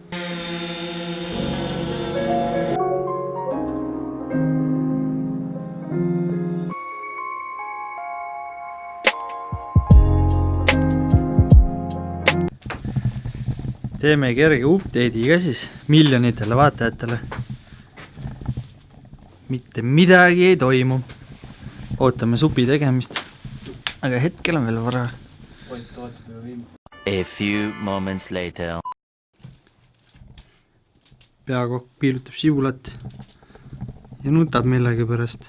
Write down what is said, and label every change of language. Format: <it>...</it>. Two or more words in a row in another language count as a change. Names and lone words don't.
<et>Teeme kerge update'i ka siis miljonitele vaatajatele. Mitte midagi ei toimu. Ootame supi tegemist. Aga hetkel on veel vara.</et> <en>A few moments later.</en> <et>Peakokk piilutab sibulat ja nutab millegi pärast.</et>